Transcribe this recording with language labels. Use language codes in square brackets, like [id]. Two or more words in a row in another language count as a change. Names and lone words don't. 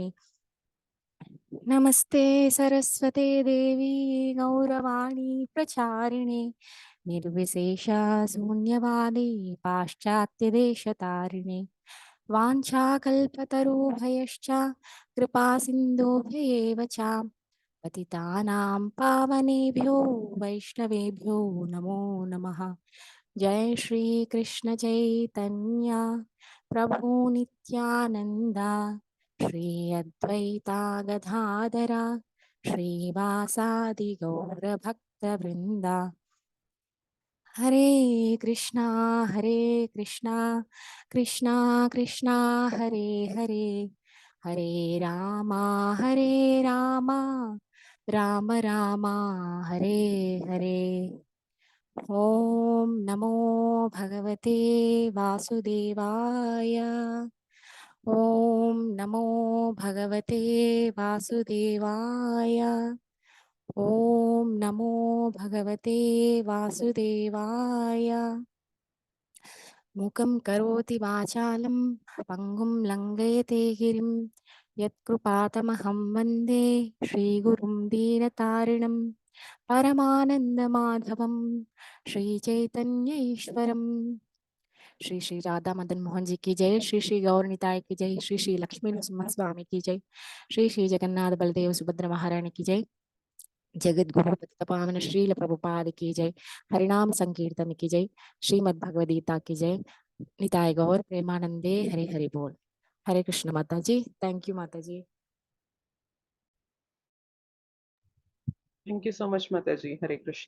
[sa] नमस्ते सरस्वते देवी गौरवाणी प्रचारिणे निर्विशेष शून्यवादी पाश्चात्यदेशतारिणे वाञ्छाकल्पतरुभयश्च कृपा सिन्धुभ्येव च पतितानां पावनेभ्यो वैष्णवेभ्यो नमो नमः. जय श्री कृष्ण चैतन्य प्रभु नित्यानंद श्री अद्वैता गदाधरा श्रीवासादि गौरभक्तवृंदा. हरे कृष्णा कृष्णा कृष्णा हरे हरे हरे रामा राम राम हरे हरे. ओम नमो भगवते वासुदेवाय. ओम नमो भगवते वासुदेवाय. ओम नमो भगवते वासुदेवाय. मुखं करोति वाचालं पंगुं लंघयते गिरिं यत्कृपातमहं वन्दे श्रीगुरुं दीनतारिणं परमानन्दमाधवं श्रीचैतन्य ईश्वरम्. [hi] श्री श्री राधा मदन मोहन जी की जय. श्री श्री गौरनिताय की जय. श्री श्री लक्ष्मी नरसिम्हा स्वामी की जय. श्री श्री जगन्नाथ बलदेव सुभद्र महारानी की जय. जगत गुरु पावन श्रील प्रभुपाद की जय. हरिनाम संकीर्तन की जय. श्रीमद् भगवद गीता की जय. [bn] निताय गौर प्रेमानंदे हरे हरि बोल. [hi] हरे कृष्ण माता जी. [en] Thank you [hi] माता जी. [en] Thank you so much మాతాజీ. [sa] हरे कृष्ण.